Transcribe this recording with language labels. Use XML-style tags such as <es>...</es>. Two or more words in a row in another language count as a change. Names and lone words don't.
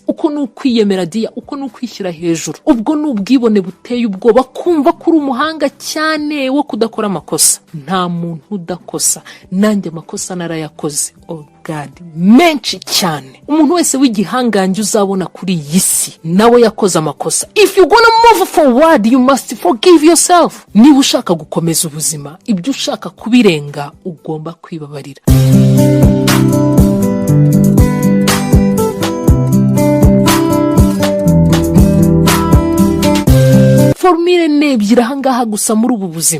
<rw>Uko nukwiyemera dia, uko nukwishyira hejuru. Ubwo nubwibone buteye ubwoba, kumva kuri umuhanga cyane wo kudakora amakosa. Nta muntu udakosa, nanjye amakosa narayakoze.</rw> <en>Oh God,</en> <rw>menshi cyane. Umuntu wese w'igihangange uzabona kuri iyi si nawe yakoze amakosa.</rw> <en>If you gonna move forward, you must forgive yourself.</en> <rw>Niba ushaka gukomeza ubuzima, ibyo ushaka kubirenga, ugomba kwibabarira. Formule nebyira hangaha gusa muri ubu buzima.</rw>